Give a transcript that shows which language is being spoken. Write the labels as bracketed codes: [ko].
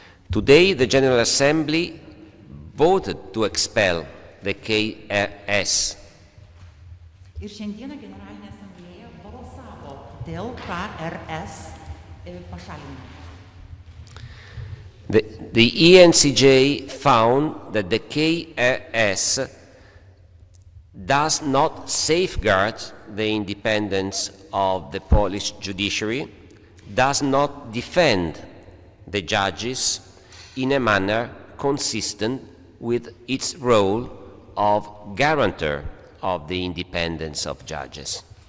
[en] Today the General Assembly voted to expel the KRS. [lt] Ir šiandieną Generalinė asamblėja balsavo dėl KRS pašalinimo. [en] The ENCJ found that the KRS does not safeguard the independence of the Polish judiciary, does not defend the judges in a manner consistent with its role of guarantor of the independence of judges.